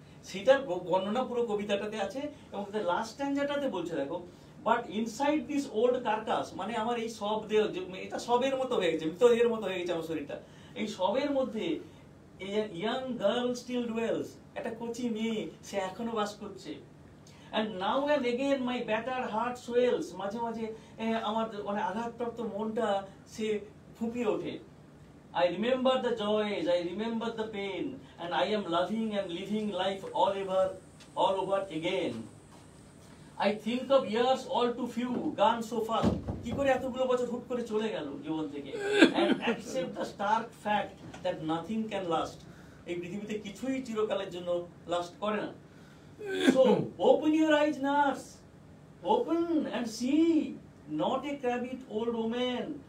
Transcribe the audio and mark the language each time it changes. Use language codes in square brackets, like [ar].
[bn] সেটার বর্ণনা পুরো কবিতাটাতে আছে। এবং লাস্ট স্ট্যান্ডাটাতে বলছে, দেখো, [en] but inside this old carcass, [bn] মানে আমার এই সব দেহ, এটা সবের মতো হয়ে গেছে, মৃতদেহের মতো হয়ে গেছে আমার শরীরটা, এই সবের মধ্যে [en] young girl still dwells, [bn] একটা কচি মেয়ে, সে এখনো বাস করছে। [en] And now and again my battered heart swells, [bn] মাঝে মাঝে আমার মানে আঘাতপ্রাপ্ত মনটা সে ফুঁপিয়ে ওঠে। [en] I remember the joys, I remember the pain, and I am loving and living life all over again. I think of years all too few, gone so far. [bn] কি করে এতগুলো বছর হুট করে চলে গেল জীবন থেকে? [en] And accept the stark fact that nothing can last. [bn] এই পৃথিবীতে কিছুই চিরকালের জন্য লাস্ট করে না। [en] So open your eyes, nurse. Open and see, not a crabbit old woman.